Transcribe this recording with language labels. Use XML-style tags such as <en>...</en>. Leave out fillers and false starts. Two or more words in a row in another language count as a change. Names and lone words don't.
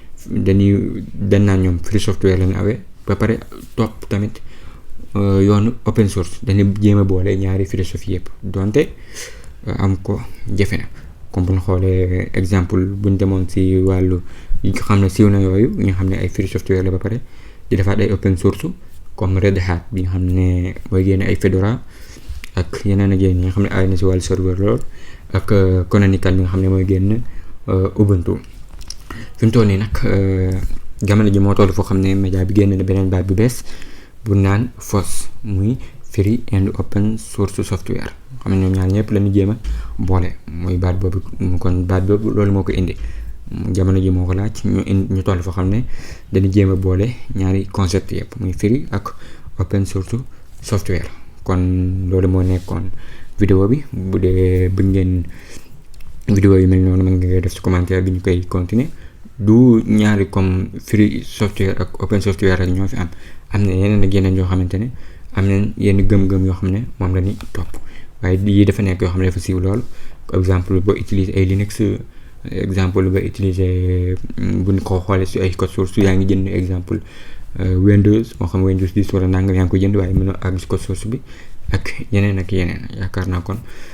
<wo>dañ naan ñoom</wo> <en>free software</en> <wo>lañu awee ba pare topp tamit yoonu</wo> <en>open source</en> <wo>dañuy jéem a boole ñaari philosophie yëpp donte am ko jafe na comme bu ñu xoolee exemple buñ demoon ci wàllu yi nga xam ne siiw na yooyu ñu xam ne ay</wo> <en>free software</en> <wo>la ba pare di defaat ay</wo> <en>open source</en> <wo>comme Red Hat bi nga xam ne mooy génne ay Fedora ak yeneen ak yeneen yi nga xam ne ay na ci wàllu serveur lool ak Canonical bi nga xam ne mooy génn Ubuntu fi mu toll nii nag jamono ji moo toll foo xam ne média bi génn na beneen baat bu bees bu naan FOSS muy</wo> <en>free and open source software</en> <wo>xam ne ñoom ñaar ñëpp lañu jéem a boole muy baat boobu kon baat boobu loolu moo ko indi jamono ji moo ko laaj ñu toll foo xam ne dañu jéem a boole ñaari concept yëpp muy free ak</wo> <en>open source software</en> <wo>kon loolu moo nekkoon vidéo bi bu dee bëgg ngeen vidéo yu mel noonu mën nga def ci commentaire bi ñu koy continuer du ñaari comme</wo> <en>free software</en> <wo>ak</wo> <en>open software</en> <wo>rek ñoo fi am na yeneen ak yeneen yoo xamante ne am nañ yenn gëm-gëm yoo xam ne moom la ñuy topp waaye yii dafa nekk yoo xam ne dafa siiw lool exemple boo utiliser ay Linux exemple ba utiliser buñ ko xoolee si ay</wo> <fr>code source</fr> <wo>yaa ngi jënd exemple Windows moo xam Windows 10 wala nangam yaa ngi ko jënd waaye mën a àgg si</wo> <fr>code source</fr> <wo>bi ak yeneen yaakaar naa kon</wo>